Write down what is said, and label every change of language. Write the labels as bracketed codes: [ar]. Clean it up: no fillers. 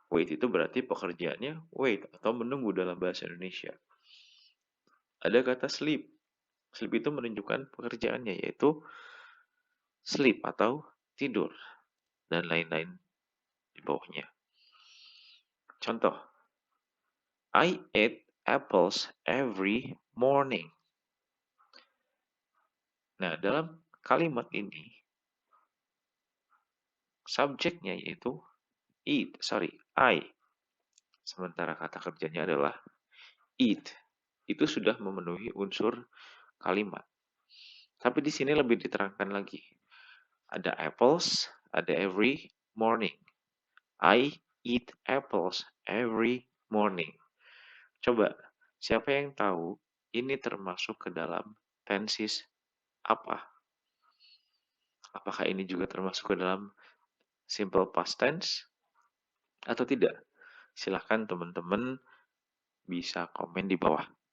[id] Wait itu berarti pekerjaannya wait atau menunggu dalam bahasa Indonesia. Ada kata sleep. Sleep itu menunjukkan pekerjaannya, yaitu sleep atau tidur, dan lain-lain di bawahnya. [en] Contoh, I eat apples every morning. [id] Nah, dalam kalimat ini, subjeknya yaitu I. Sementara kata kerjanya adalah eat. Itu sudah memenuhi unsur kalimat. Tapi di sini lebih diterangkan lagi. [en] Ada apples, ada every morning. I eat apples every morning. [id] Coba, siapa yang tahu ini termasuk ke dalam tenses apa? Apakah ini juga termasuk ke dalam simple past tense atau tidak? Silahkan teman-teman bisa komen di bawah.